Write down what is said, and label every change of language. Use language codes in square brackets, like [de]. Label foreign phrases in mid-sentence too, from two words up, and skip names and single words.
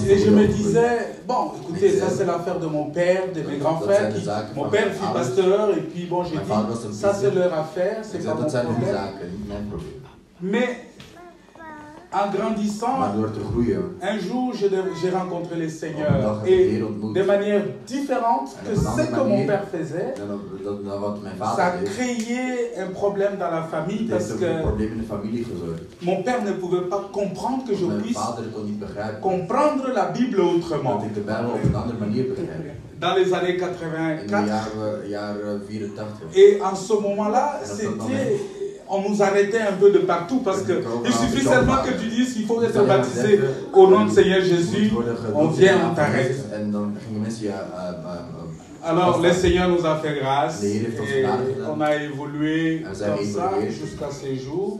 [fr] je [nl] familie me opgegroeid. [fr] disais, bon, écoutez, ça c'est l'affaire de mon père, de mes grands frères. Mon père fut pasteur, et puis bon, j'ai dit, ça c'est leur affaire, c'est [nl] Ik [fr] pas [nl] zei, [fr] mon [nl] dat zijn hun [fr] problème. [nl] zaken, niet mijn probleem. [fr] Mais en grandissant, [nl] Maar door te groeien, [fr] un jour, j'ai rencontré le [nl] op een [fr] Seigneur [nl] dag heb ik de [fr] et [nl] Heer ontmoet. [fr] de manière différente [nl] En [fr] que [nl] op een [fr] ce [nl] andere [fr] que mon [nl] manier [fr] père faisait. [nl] dan wat mijn [fr] Ça [nl] vader [fr] a [nl] deed. [fr] créé un problème dans la famille [nl] Het [fr] parce [nl] heeft ook een [fr] que [nl] probleem in de familie gezorgd. [fr] mon père ne pouvait pas comprendre que je [nl] Mijn [fr] puisse [nl] vader kon niet begrijpen [fr] comprendre la Bible [nl] dat [fr] autrement. [nl] ik de Bijbel op een andere manier begrijp. [fr] Dans les années [nl] In de [fr] 84, [nl] jaren 84. [fr] et en ce moment-là, [nl] En op dat [fr] c'était [nl] moment, [fr] on nous arrêtait un peu de partout parce qu'il suffit seulement que tu dises qu'il faut être baptisé au nom du Seigneur Jésus, on vient, on t'arrête. Alors le Seigneur nous a fait grâce et on a évolué comme ça jusqu'à ces jours.